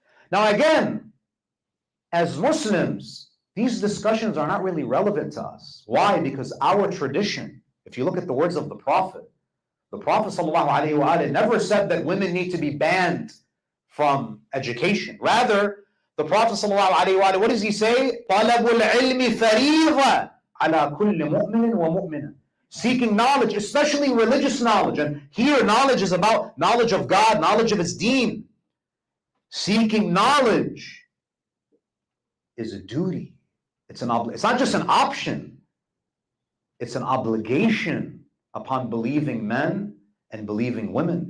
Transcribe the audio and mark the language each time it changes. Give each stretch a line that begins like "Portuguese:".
English: Now again, as Muslims, these discussions are not really relevant to us. Why? Because our tradition, if you look at the words of the Prophet ﷺ never said that women need to be banned from education. Rather, the Prophet ﷺ, what does he say?
Arabic: طَلَبُ الْعِلْمِ فَرِيضَةٌ عَلَى كُلِّ مُؤْمِنٍ وَمُؤْمِنَةٍ.
English: seeking knowledge, especially religious knowledge. And here knowledge is about knowledge of God, knowledge of His deen. Seeking knowledge is a duty. It's not just an option. It's an obligation upon believing men and believing women.